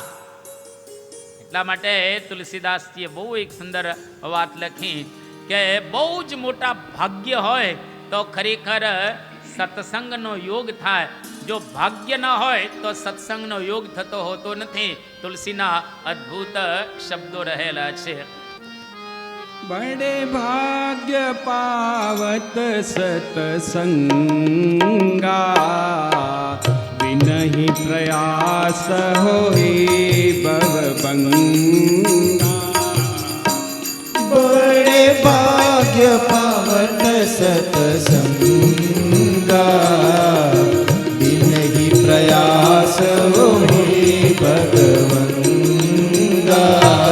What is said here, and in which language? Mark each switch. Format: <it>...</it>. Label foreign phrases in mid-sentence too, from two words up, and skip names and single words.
<gu>એટલા માટે તુલસીદાસજીએ બહુ એક સુંદર વાત લખી કે બહુ જ મોટા ભાગ્ય હોય તો ખરેખર સત્સંગનો યોગ થાય. જો ભાગ્ય ન હોય તો સત્સંગનો યોગ થતો હોતો નથી. તુલસીના અદ્ભુત શબ્દો રહેલા છે.</gu> <awa>बड़े भाग्य पावत सतसंगा, विनहि प्रयास होई भवभंगा। बड़े भाग्य पावत सतसंगा, विनहि प्रयास होई भगवंगा।</awa>